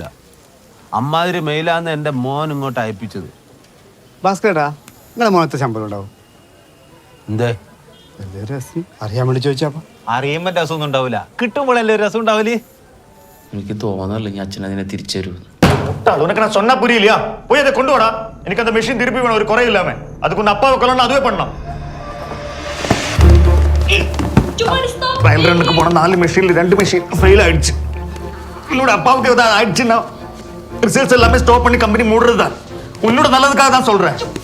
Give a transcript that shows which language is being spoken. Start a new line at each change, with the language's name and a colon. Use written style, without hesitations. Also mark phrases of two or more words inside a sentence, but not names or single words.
Malayalam: അമ്മാതിരി മെയിലാന്ന് എൻ്റെ മോൻ ഇങ്ങോട്ട് അയപ്പിച്ചത്. ഭാസ്കരേട്ടാ, നിങ്ങളെ മോനത്തെ ശമ്പളം ഉണ്ടാവും? എന്തേ രസം അറിയാൻ വേണ്ടി ചോദിച്ചാ. അറിയുമ്പോൾ രസമൊന്നും ഉണ്ടാവില്ല, കിട്ടുമ്പോഴല്ലേ ഒരു രസം ഉണ്ടാവില്ലേ? എനിക്ക് തോന്നല്ലെങ്കിൽ അച്ഛൻ അതിനെ തിരിച്ചു തരുമെന്ന്.
Tamil: உனக்கு நான் சொன்னா புரியலையா? போய் அதை கொண்டு வாடா. எனக்கு அந்த மெஷின் திருப்பி வேணும், ஒரு குறை இல்லாம. அதுக்கு உன் அப்பாவை கொல்லணும், அதுவே பண்ணலாம்.
English: trial run
Tamil: போன 4 மெஷின்ல 2
English: machine fail
Tamil: ஆயிடுச்சு. உன்னோட அப்பாவுக்கு ஏதாவது ஆயிடுச்சுன்னா ரிசல்ட்ஸ் எல்லாமே ஸ்டாப் பண்ணி கம்பெனி மூடுறது தான். உன்னோட நல்லதுக்காக தான் சொல்றேன்.